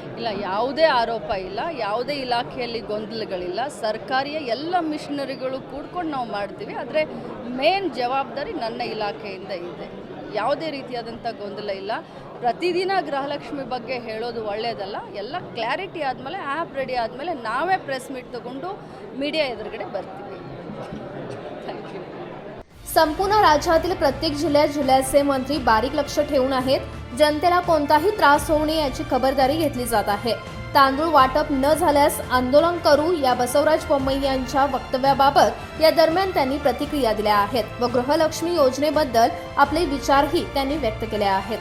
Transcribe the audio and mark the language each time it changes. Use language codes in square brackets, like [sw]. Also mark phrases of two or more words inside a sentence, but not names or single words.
[kn] ಇಲ್ಲ, ಯಾವುದೇ ಆರೋಪ ಇಲ್ಲ, ಯಾವುದೇ ಇಲಾಖೆಯಲ್ಲಿ ಗೊಂದಲಗಳಿಲ್ಲ. ಸರ್ಕಾರಿಯ ಎಲ್ಲ ಮಿಷನರಿಗಳು ಕೂಡ್ಕೊಂಡು ನಾವು ಮಾಡ್ತೀವಿ. ಆದರೆ ಮೇನ್ ಜವಾಬ್ದಾರಿ ನನ್ನ ಇಲಾಖೆಯಿಂದ ಇದೆ. ಯಾವುದೇ ರೀತಿಯಾದಂಥ ಗೊಂದಲ ಇಲ್ಲ. ಪ್ರತಿದಿನ ಗೃಹಲಕ್ಷ್ಮಿ ಬಗ್ಗೆ ಹೇಳೋದು ಒಳ್ಳೆಯದಲ್ಲ. ಎಲ್ಲ ಕ್ಲಾರಿಟಿ ಆದಮೇಲೆ, [en] app ready [kn] ಆದಮೇಲೆ ನಾವೇ [en] press meet [kn] ತೊಗೊಂಡು ಮೀಡಿಯಾ ಎದುರುಗಡೆ ಬರ್ತೀವಿ. [en] thank you. [mr] संपूर्ण राज्यातील प्रत्येक जिल्ह्यात जिल्ह्याचे मंत्री बारीक लक्ष ठेवून आहेत. जनतेला कोणताही त्रास होऊ नये याची खबरदारी घेतली जात आहे. तांदूळ वाटप न झाल्यास आंदोलन करू या बसवराज बोम्मई यांच्या वक्तव्याबाबत या दरम्यान त्यांनी प्रतिक्रिया दिल्या आहेत व गृहलक्ष्मी योजनेबद्दल आपले विचारही त्यांनी व्यक्त केले आहेत.